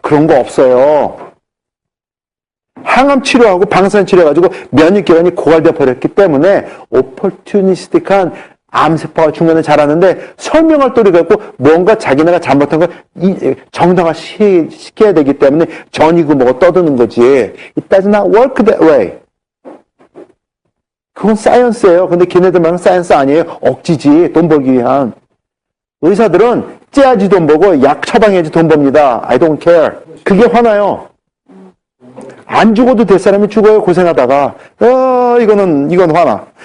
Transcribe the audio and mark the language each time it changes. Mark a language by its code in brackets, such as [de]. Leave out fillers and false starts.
[ko] 그런 거 없어요. 항암 치료하고 방사선 치료해가지고 면역기관이 고갈되어 버렸기 때문에 opportunistic한 암세포가 중간에 자라는데 설명할 도리가 있고 뭔가 자기네가 잘못한 걸 정당화 시켜야 되기 때문에 전이고 뭐고 떠드는 거지. [en] It does not work that way. [ko] 그건 사이언스예요. 근데 걔네들 말은 사이언스 아니에요. 억지지. 돈 벌기 위한. 의사들은 째야지 돈 벌고 약 처방해야지 돈 법니다. [en] I don't care. [ko] 그게 화나요. 안 죽어도 될 사람이 죽어요. 고생하다가. 이건 화나.